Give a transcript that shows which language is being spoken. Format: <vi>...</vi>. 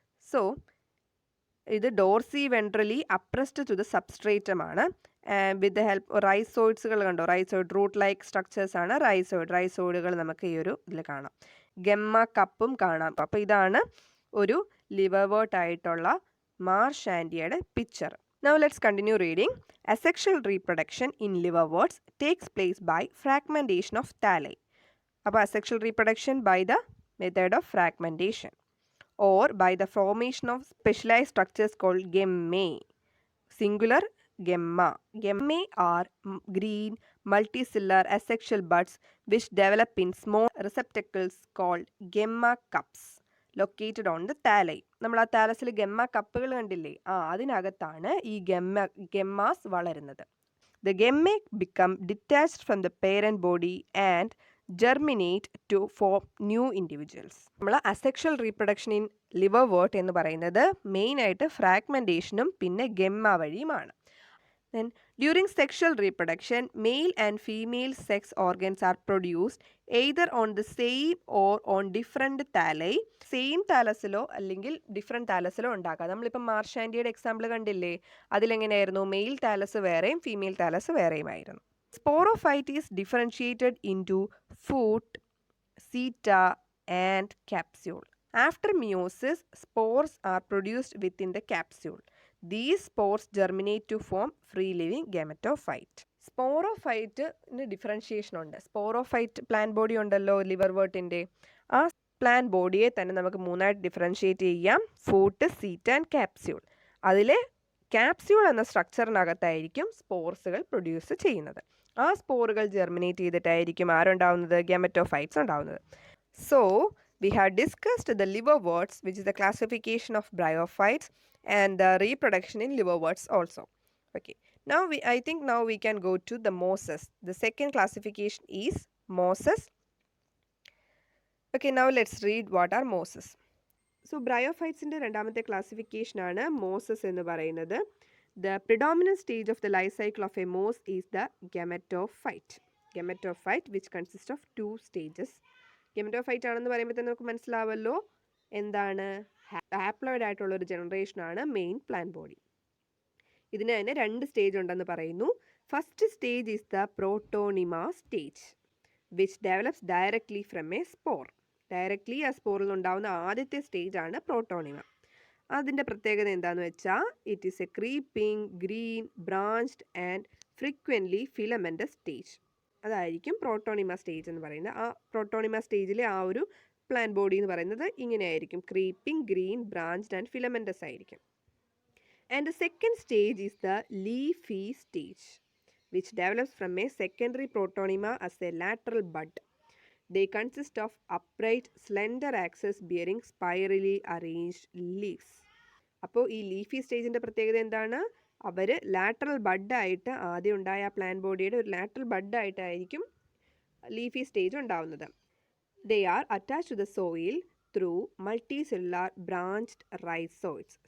<en>So ഇത് dorsiventrally appressed to the substratum ആണ്. With the help</en> <ml>റൈസോയിഡ്സുകൾ കണ്ടോ,</ml> <en>rhizoid root like structures</en> <ml>ആണ് റൈസോയിഡുകൾ നമുക്ക് ഈ ഒരു ഇതിൽ കാണാം. ഗമ്മ കപ്പും കാണാം. അപ്പോൾ ഇതാണ് ഒരു ലിവർവേർട്ട് ആയിട്ടുള്ള മാർഷാൻഡിയയുടെ picture.</ml> <en>Now let's continue reading. Asexual reproduction in liverworts takes place by fragmentation of thalli. അപ്പോൾ asexual reproduction by the method of fragmentation or by the formation of specialized structures called gemmae. Singular gemma. Gemmae are green multicellular asexual buds which develop in small receptacles called gemma cups located on the thalli.</en> <ml>നമ്മൾ ആ താലസിൽ ഗമ്മ കപ്പുകൾ കണ്ടില്ലേ? അതിനകത്താണ് ഈ ഗമ്മാസ് വളരുന്നത്.</ml> <en>The gemmae become detached from the parent body and germinate to form new individuals.</en> <ml>നമ്മൾ asexual reproduction in ലിവർവേർട്ട് എന്ന് പറയുന്നത് മെയിനായിട്ട് ഫ്രാഗ്മെൻറ്റേഷനും പിന്നെ ഗമ്മ വഴിയുമാണ്.</ml> <en>Then during sexual reproduction, male and female sex organs are produced either on the same or on different thalli.</en> <ml>Same താലസിലോ അല്ലെങ്കിൽ different താലസിലോ ഉണ്ടാക്കാം. നമ്മളിപ്പോൾ മാർഷാൻഡിയയുടെ example കണ്ടില്ലേ? അതിലെങ്ങനെയായിരുന്നു? Mail Thales വേറെയും female Thales വേറെയുമായിരുന്നു.</ml> <en>Sporophyte is differentiated into foot, seta and capsule. After meiosis, spores are produced within the capsule. These spores germinate to form free-living gametophyte.</en> <ml>സ്പോറോഫൈറ്റിന് differentiation ഉണ്ട്. Sporophyte plan body ഉണ്ടല്ലോ ലിവർവേർട്ടിൻ്റെ. ആ plan ബോഡിയെ തന്നെ നമുക്ക് മൂന്നായിട്ട് differentiate ചെയ്യാം: foot, seat and capsule. അതിലെ capsule എന്ന സ്ട്രക്ചറിനകത്തായിരിക്കും സ്പോർസുകൾ produce ചെയ്യുന്നത്. ആ സ്പോറുകൾ ജെർമിനേറ്റ് ചെയ്തിട്ടായിരിക്കും ആരുണ്ടാവുന്നത്? ഗാമറ്റോഫൈറ്റ്സ് ഉണ്ടാവുന്നത്.</ml> <en>So we have discussed the liverworts, which is the classification of bryophytes and the reproduction in liverworts also. Okay, now I think now we can go to the mosses. The second classification is mosses. Okay, now let's read what are mosses. So bryophytes inde</en> <ml>രണ്ടാമത്തെ classification ആണ് mosses എന്ന് പറയുന്നത്.</ml> <en>The predominant stage of the life cycle of a moss is the gametophyte. Gametophyte, which consists of two stages.</en> <ml>Gametophyte ആണെന്ന് പറയുമ്പോൾ തന്നെ നമുക്ക് മനസ്സിലാവല്ലോ എന്താണ്? Haploid ആയിട്ടുള്ള ഒരു ജനറേഷനാണ് മെയിൻ പ്ലാൻ ബോഡി. ഇതിന് തന്നെ രണ്ട് സ്റ്റേജ് ഉണ്ടെന്ന് പറയുന്നു.</ml> <en>First stage is the protonema stage which develops directly from a spore.</en> <ml>Directly ആ സ്പോറിൽ ഉണ്ടാവുന്ന ആദ്യത്തെ സ്റ്റേജ് ആണ് പ്രോട്ടോണിമ. അതിൻ്റെ പ്രത്യേകത എന്താണെന്ന് വെച്ചാൽ</ml> <en>It is a creeping green branched and frequently filamentous stage.</en> <ml>അതായിരിക്കും പ്രോട്ടോണിമ സ്റ്റേജ് എന്ന് പറയുന്നത്. ആ പ്രോട്ടോണിമ സ്റ്റേജിലെ ആ ഒരു പ്ലാൻ ബോഡി എന്ന് പറയുന്നത് ഇങ്ങനെയായിരിക്കും: creeping green branched and filamentous ആയിരിക്കും.</ml> <en>And the second stage is the leafy stage which develops from a secondary protonema as a lateral bud. They consist of upright slender axis bearing spirally arranged leaves.</en> <ml>അപ്പോൾ ഈ leafy സ്റ്റേജിൻ്റെ പ്രത്യേകത എന്താണ്? അവർ lateral ബഡായിട്ട് ആദ്യം ഉണ്ടായ plan ബോഡിയുടെ ഒരു lateral ബഡായിട്ടായിരിക്കും leafy stage ഉണ്ടാവുന്നത്.</ml> <en>They are attach to the soil through multicellular branched rhizoids.</en>